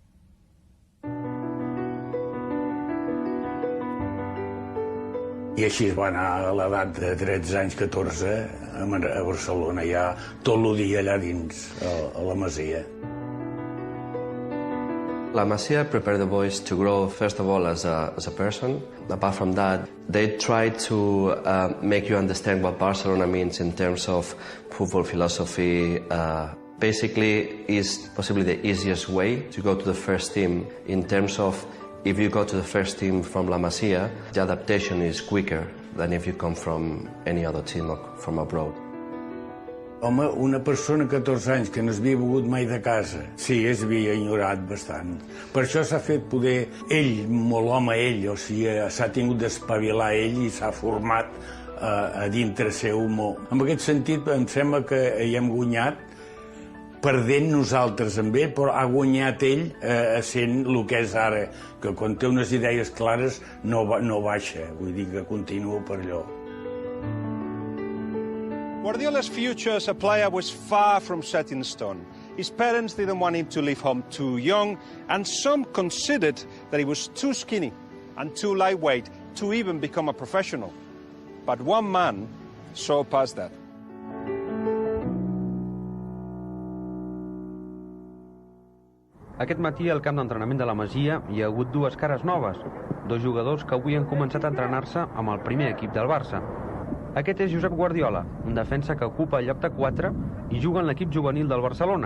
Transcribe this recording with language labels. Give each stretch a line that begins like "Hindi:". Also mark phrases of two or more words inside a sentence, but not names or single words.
Catalan: I així es va anar a l'edat de 13 anys, 14, a Barcelona, ja tot el dia allà dins, a la Masia.
English: La Masia prepared the boys to grow, first of all, as a person. Apart from that, they try to make you understand what Barcelona means in terms of football philosophy. Basically, is possibly the easiest way to go to the first team in terms of if you go to the first team from La Masia, the adaptation is quicker than if you come from any other team or from abroad.
Catalan: Home, una persona de 14 anys que no s'havia mogut mai de casa, sí, es havia ignorat bastant. Per això s'ha fet poder ell, molt home ell, o sigui, s'ha tingut d'espavilar ell i s'ha format a dintre seu molt. En aquest sentit, em sembla que hi hem guanyat perdent nosaltres amb ell, però ha guanyat ell sent el que és ara, que quan té unes idees clares no baixa, vull dir que continua per allò.
English: Guardiola's future as a player was far from set in stone. His parents didn't want him to leave home too young, and some considered that he was too skinny and too lightweight to even become a professional. But one man saw past that.
Catalan: Aquest matí al camp d'entrenament de la Masia hi ha hagut 2 cares noves, 2 jugadors que avui han començat a entrenar-se amb el primer equip del Barça. Aquest és Josep Guardiola, un defensa que ocupa el lloc de 4 i juga en l'equip juvenil del Barcelona.